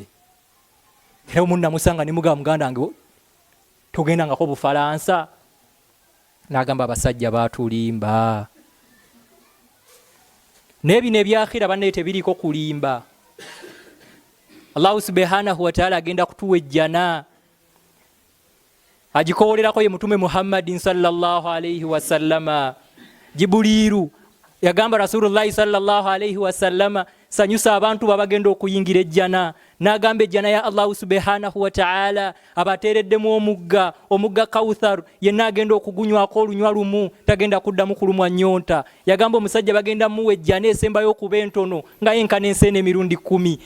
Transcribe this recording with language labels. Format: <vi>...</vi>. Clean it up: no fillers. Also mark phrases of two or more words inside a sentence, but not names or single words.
<lg>Era omunna musanga ne mugamba muganda wange togendangako Bufalansa. N'agamba abasajja baatulimba. N'ebino ebyakhira banne tebiriko kulimba.</lg> <ar>الله سبحانه وتعالى</ar> <lg>agenda kutuwa ejjana. Agikoolerako ye mutume Muhammadin</lg> <ar>صلى الله عليه وسلم.</ar> <lg>Jibuliru yagamba</lg> <ar>رسول الله صلى الله عليه وسلم</ar> <lg>sanyusa abantu babagenda okuyingira ejjana. N'agamba ejjana ya</lg> <ar>الله سبحانه وتعالى</ar> <lg>abateereddemu omugga Kawthar yenna agenda okugunywako olunywa lumu tagenda kuddamu kulumwa nnyonta. Yagamba omusajja bagenda muwa ejjana esembayo okuba entono nga yenkana enseene emirundi 10.</lg>